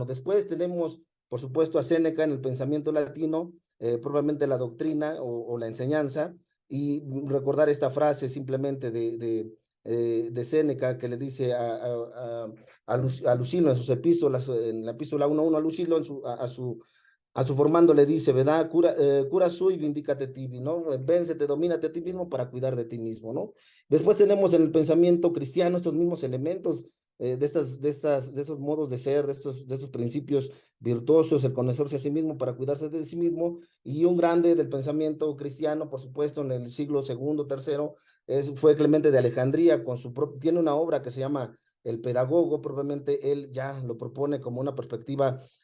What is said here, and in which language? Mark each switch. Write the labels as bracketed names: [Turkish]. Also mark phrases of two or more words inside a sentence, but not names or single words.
[Spanish] Después tenemos, por supuesto, a Séneca en el pensamiento latino, probablemente la doctrina o la enseñanza, y recordar esta frase simplemente de Séneca que le dice a Lucilo en sus epístolas, en la epístola 1:1 a Lucilo, a su formando le dice, ¿verdad? [Latin] Cura sui, vindícate tibi, ¿no? [Spanish] Véncete, domínate a ti mismo para cuidar de ti mismo, ¿no? Después tenemos en el pensamiento cristiano estos mismos elementos de estos modos de ser, de estos principios virtuosos, el conocerse a sí mismo para cuidarse de sí mismo, y un grande del pensamiento cristiano, por supuesto, en el siglo segundo, tercero, fue Clemente de Alejandría, tiene una obra que se llama El Pedagogo, probablemente él ya lo propone como una perspectiva